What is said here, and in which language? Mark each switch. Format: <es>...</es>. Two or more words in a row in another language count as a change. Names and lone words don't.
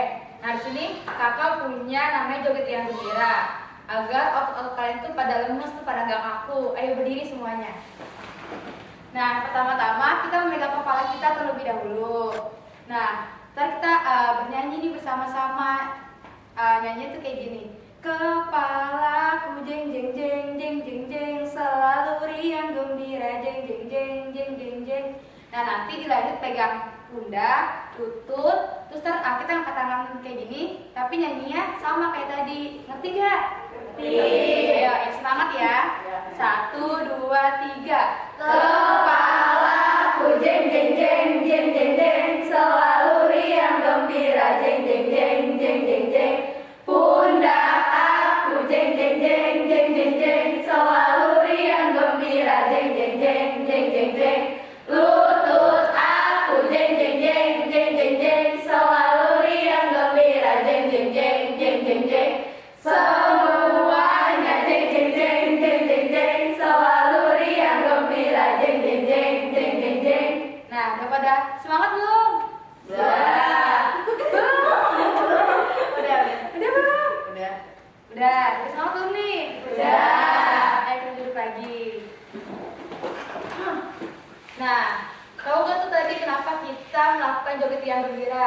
<id>Nah di sini kakak punya namanya joget yang gembira agar otot-otot kalian tuh pada lemes tuh, pada nggak kaku. Ayo berdiri semuanya. Nah pertama-tama kita memegang kepala kita terlebih dahulu. Nah ntar kita bernyanyi nih bersama-sama. Nyanyi tuh kayak gini. Kepalaku jeng jeng jeng jeng jeng jeng, selalu riang gembira jeng jeng jeng jeng jeng jeng. Nah nanti dilanjut pegang pundak, lutut, terus kita angkat tangan kayak gini, tapi nyanyinya sama kayak tadi. Ngerti gak? Ngerti. Ayo, semangat ya. 1, 2, 3. Kepalaku jeng jeng jeng jeng jeng jeng, selalu riang gembira jeng jeng jeng jeng jeng jeng. Pundak aku jeng jeng jeng jeng jeng jeng, selalu riang gembira jeng jeng jeng jeng jeng jeng. Lutut aku jeng jeng jeng jeng jeng jeng, selalu riang gembira jeng jeng jeng jeng jeng jeng. Semuanya jeng jeng jeng jeng jeng jeng, selalu riang gembira jeng jeng jeng jeng jeng jeng. Nah, udah pada semangat belum? Udah. Udah belum? Udah. Semangat belum nih? Udah. Ayo kita duduk lagi. Nah, tahu gak tuh tadi kenapa kita melakukan joget yang gembira?</id>